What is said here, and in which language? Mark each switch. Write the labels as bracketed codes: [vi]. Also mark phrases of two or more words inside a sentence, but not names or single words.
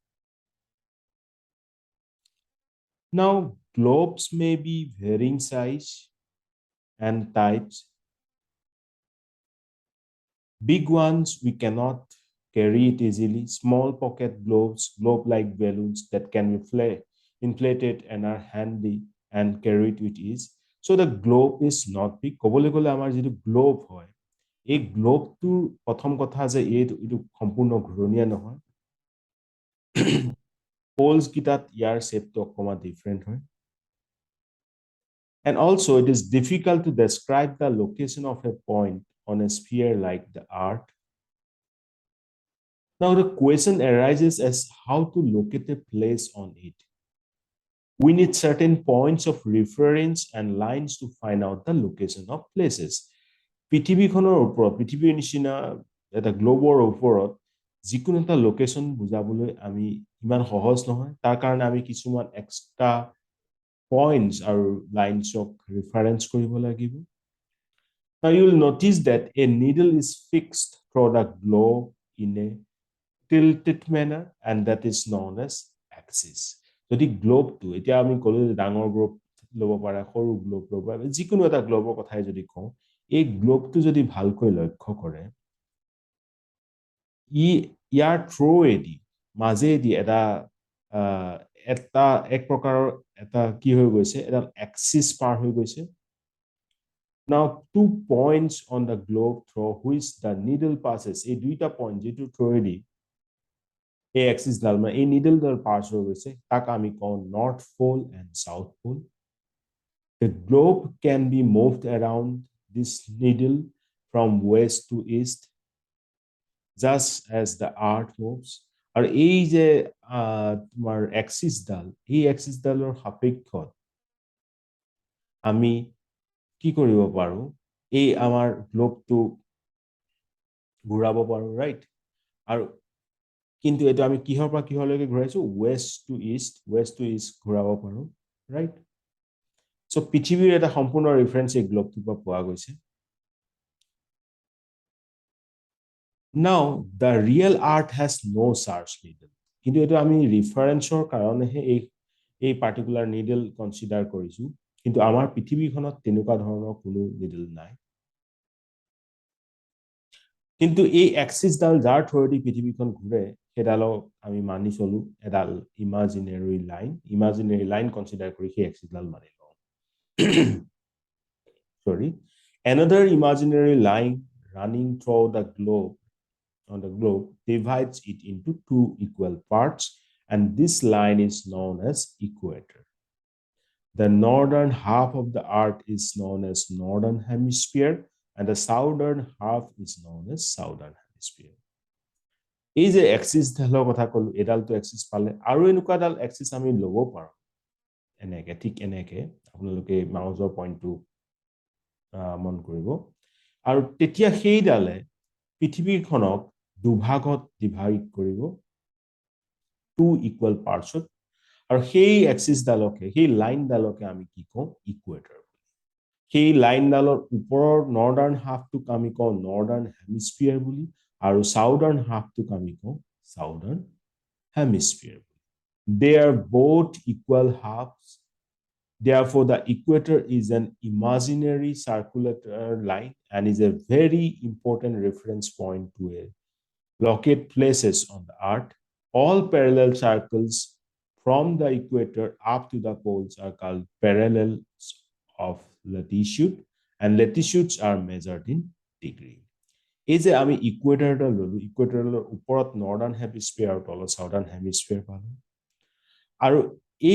[en] Now, globes may be varying size and types. Big ones we cannot carry it easily. Small pocket globes, globe-like balloons that can be inflated and are handy and carried with ease. So the globe is not big. [as] কবলৈ গলে আমাৰ যেটো গ্লোব হয় এই গ্লোবটো প্ৰথম কথা যে এইটো সম্পূৰ্ণ ঘূৰণীয়া নহয় পোলস কিটাত ইয়াৰ শেপটো অকমান ডিফাৰেন্ট হয় [en] and also it is difficult to describe the location of a point on a sphere like the earth. Now the question arises as how to locate a place on it. We need certain points of reference and lines to find out the location of places. [as] পৃথিৱীখনৰ ওপৰত পৃথিৱীৰ নিচিনা এটা গ্লোবৰ ওপৰত যিকোনো এটা লোকেশন বুজাবলৈ আমি ইমান সহজ নহয় তাৰ কাৰণে আমি কিছুমান [en] extra points [as] আৰু [en] lines of reference [as] কৰিব লাগিব. [en] Now you will notice that a needle is fixed through the globe in a tilted manner and that is known as axis. [as] যদি গ্লোবটো এতিয়া আমি কলো ডাঙৰ গ্লোব লব পাৰা সৰু গ্লোব লব পাৰা যিকোনো এটা গ্লোবৰ কথাই যদি কওঁ এই গ্লোবটো যদি ভালকৈ লক্ষ্য কৰে ইয়াৰ থ্ৰোৱেদি মাজেদি এটা এক প্ৰকাৰৰ এটা কি হৈ গৈছে এটা এক্সিস পাৰ হৈ গৈছে. [en] Now 2 points on the globe through which the needle passes [as] এই দুইটা পইণ্ট যেটো থ্ৰোৱেদি এই এক্সিস ডাল মানে এই নিডল ডাল পাস হৈ গৈছে তাক আমি কওঁ [en] north pole and south pole. The globe can be moved around this needle from west to east just as the earth moves. [as] আৰু এই যে তোমাৰ এক্সিস ডাল এই এক্সিস ডালৰ সাপেক্ষত আমি কি কৰিব পাৰো এই আমাৰ গ্লোবটো ঘূৰাব পাৰো ৰাইট আৰু কিন্তু এটা আমি কিহৰ পৰা কিহলৈকে ঘূৰাইছো [en] west to east [as] ঘূৰাব পাৰো [en] right so [as] পৃথিৱীৰ এটা সম্পূৰ্ণ ৰেফাৰেন্স এই গ্লোবটো পৰা পোৱা গৈছে. [en] Now the real earth has no such needle [as] কিন্তু এটা আমি ৰেফাৰেন্সৰ কাৰণেহে এই [en] particular needle consider [as] কৰিছো কিন্তু আমাৰ পৃথিৱীখনত তেনেকুৱা ধৰণৰ কোনো নিডল নাই কিন্তু এই এক্সিস ডাল যাৰ থ্ৰোৱেদি পৃথিৱীখন ঘূৰে সেডালক আমি মানি চলো এডাল [en] imaginary line consider [as] কৰি সেই এক্সিস ডাল মানি লওঁ [en] sorry another imaginary line running through the globe divides it into 2 equal parts and this line is known as equator. The northern half of the earth is known as northern hemisphere and the southern half is known as southern hemisphere. [as] এই যে এক্সিস ডালৰ কথা কলো এডালটো এক্সিস পালে আৰু এনেকুৱা ডাল এক্সিস আমি লব পাৰো এনেকে ঠিক এনেকে আপোনালোকে মাউজৰ পইণ্টটো মন কৰিব আৰু তেতিয়া সেই ডালে পৃথিৱীখনক দুভাগত ডিভাইড কৰিব 2 [en] equal parts [as] আৰু সেই এক্সিস ডালকে সেই লাইন ডালকে আমি কি কওঁ ইকুৱেটৰ সেই লাইন ডালৰ ওপৰৰ [en] northern half [as] আমি কওঁ [en] northern hemisphere [as] বুলি আৰু [en] southern half [as] আমি কওঁ [en] southern hemisphere. They are both equal halves. Therefore, the equator is an imaginary circular line and is a very important reference point to locate places on the earth. All parallel circles from the equator up to the poles are called parallels of latitude and latitudes are measured in ডিগ্ৰী [as] এই যে আমি ইকুৱেটৰডাল ললো ইকুৱেটৰৰ ওপৰত [en] northern hemisphere [as] আৰু তলত [en] southern hemisphere [as] পালো আৰু এই